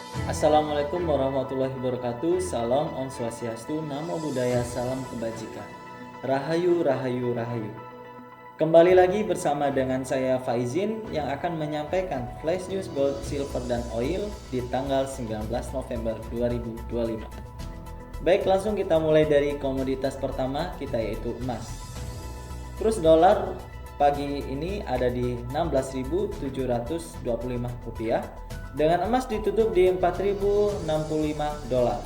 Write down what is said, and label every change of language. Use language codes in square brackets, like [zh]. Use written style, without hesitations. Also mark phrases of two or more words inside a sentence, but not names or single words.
[ar] Assalamualaikum warahmatullahi wabarakatuh. [id] Salam [ban] Om Swastiastu, [pi] Namo Buddhaya, [id] salam kebajikan. Rahayu, rahayu, rahayu. Kembali lagi bersama dengan saya Faizin yang akan menyampaikan [en] flash news gold, silver, [id] dan oil di tanggal 19 November 2025. Baik, langsung kita mulai dari komoditas pertama kita yaitu emas. Kurs dolar pagi ini ada di 16.725 rupiah, dengan emas ditutup di 4.065 dolar.